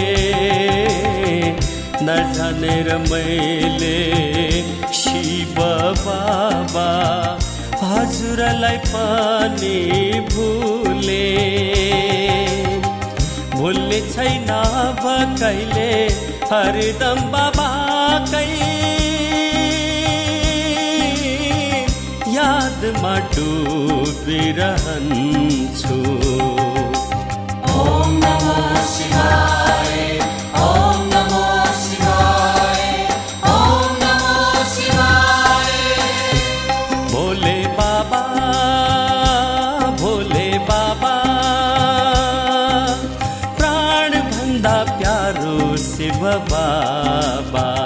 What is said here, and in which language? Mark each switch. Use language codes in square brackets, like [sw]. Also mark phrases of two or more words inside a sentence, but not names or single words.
[hi] न जाने [ne] मैले शिव बाबा हजुरलाई पनि भुले। भुल्ने छैन अब कहिले हरदम बाबाकै यादमा डुबिरहन्छु। [sa] ओम नमो शिवाय, ओम नमो शिवाय, ओम नमो शिवाय। [ne] भोले बाबा, भोले बाबा, प्राण भन्दा प्यारो शिव बाबा।